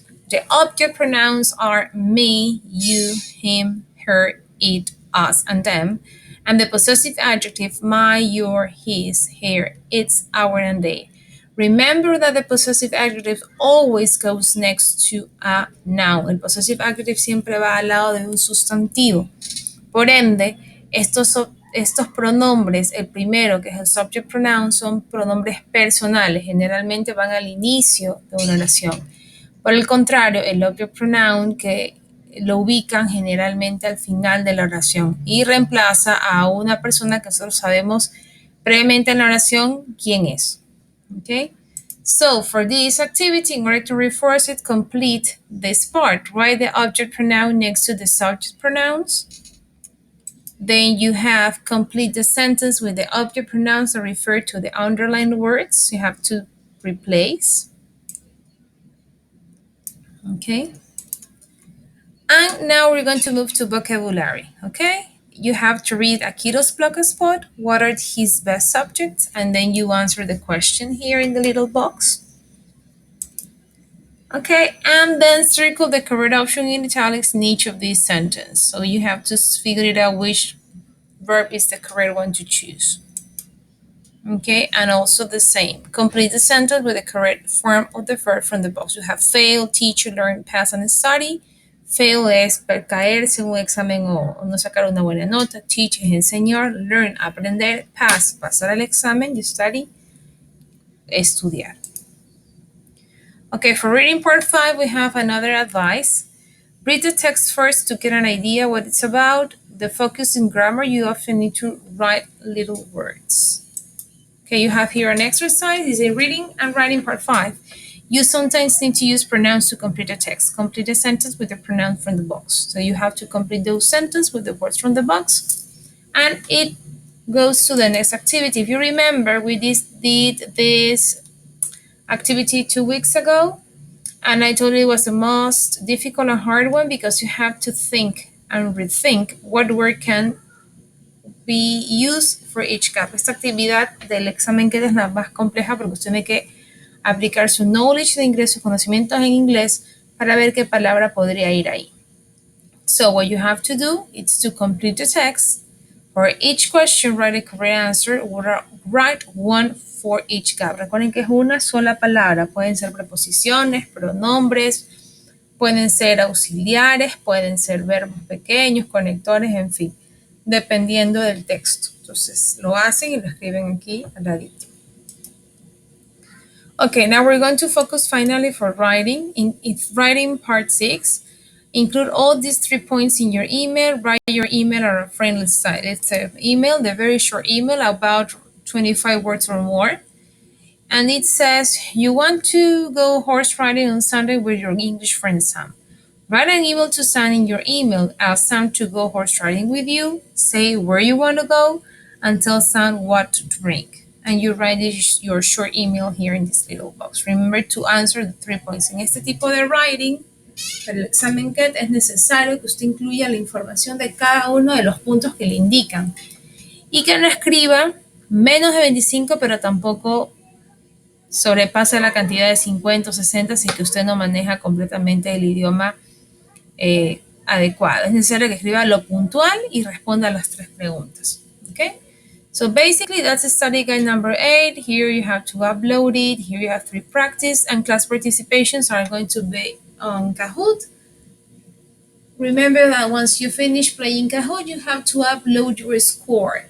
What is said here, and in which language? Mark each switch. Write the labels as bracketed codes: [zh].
[en] The object pronouns are me, you, him, her, it, us, and them. And the possessive adjective my, your, his, her, its, our, and they. Remember that the possessive adjective always goes next to a noun. [es] El possessive adjective siempre va al lado de un sustantivo. Por ende, estos pronombres, el primero que es el subject pronoun, son pronombres personales. Generalmente van al inicio de una oración. Por el contrario, el object pronoun que lo ubican generalmente al final de la oración y reemplaza a una persona que nosotros sabemos previamente en la oración quién es. [en] Okay? So for this activity, in order to reinforce it, complete this part. Write the object pronoun next to the subject pronouns. Then you have complete the sentence with the object pronouns that refer to the underlined words. You have to replace. Okay. And now we're going to move to vocabulary. Okay. You have to read Akito's blog spot. What are his best subjects? And then you answer the question here in the little box. Okay, and then circle the correct option in italics in each of these sentences. So you have to figure it out which verb is the correct one to choose. Okay, and also the same. Complete the sentence with the correct form of the verb from the box. You have fail, teach, learn, pass, and study. [es] Fail es caerse en un examen o no sacar una buena nota. Teach es enseñar. Learn, aprender. Pass, pasar el examen. [en] You study, estudiar. Okay, for reading part 5, we have another advice. Read the text first to get an idea what it's about. The focus in grammar, you often need to write little words. Okay, you have here an exercise. It's a reading and writing part 5. You sometimes need to use pronouns to complete a text. Complete a sentence with the pronoun from the box. So you have to complete those sentences with the words from the box. And it goes to the next activity. If you remember, we did this activity 2 weeks ago, and I told you it was the most difficult and hard one because you have to think and rethink what word can be used for each gap. [es] Esta actividad del examen que es la más compleja porque usted tiene que aplicar su knowledge de inglés, sus conocimientos en inglés para ver qué palabra podría ir ahí. [en] So what you have to do is to complete the text. For each question, write a correct answer. Write one for each gap. [es] Recuerden que es una sola palabra. Pueden ser preposiciones, pronombres, pueden ser auxiliares, pueden ser verbos pequeños, conectores, en fin, dependiendo del texto. Entonces lo hacen y lo escriben aquí al ladito. [en] Okay, now we're going to focus finally for writing. It's writing part 6. Include all these 3 points in your email. Write your email on a friendly site. It's an email, the very short email, about 25 words or more. And it says, you want to go horse riding on Sunday with your English friend Sam. Write an email to Sam in your email. Ask Sam to go horse riding with you. Say where you want to go and tell Sam what to drink. And you write your short email here in this little box. Remember to answer the 3 points. [es] En este tipo de writing, para el examen CAT es necesario que usted incluya la información de cada uno de los puntos que le indican y que no escriba menos de 25, pero tampoco sobrepasa la cantidad de 50 o 60 si es que usted no maneja completamente el idioma adecuado. Es necesario que escriba lo puntual y responda a las 3 preguntas. [en] Okay? So basically that's study guide number 8. Here you have to upload it. Here you have 3 practice and class participations are going to be on Kahoot. Remember that once you finish playing Kahoot, you have to upload your score.